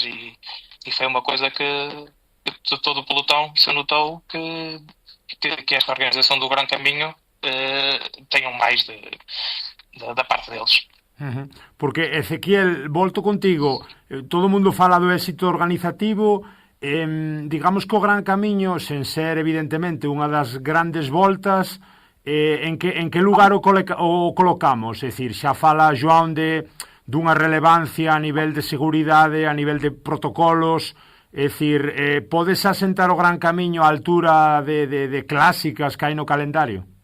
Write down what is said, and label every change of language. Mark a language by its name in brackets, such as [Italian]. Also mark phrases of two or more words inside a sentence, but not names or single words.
[Portuguese] E foi uma coisa que de todo o pelotão se notou que esta organização do Gran Caminho tenham mais da parte deles. [Galician] Porque, Ezequiel, volto contigo, todo o mundo fala do éxito organizativo, digamos que o Gran Camiño, sen ser evidentemente unha das grandes voltas, en que lugar o colocamos? É dicir, xa fala João dunha relevancia a nivel de seguridade, a nivel de protocolos, é dicir, podes asentar o Gran Camiño á altura de clásicas que hai no calendario?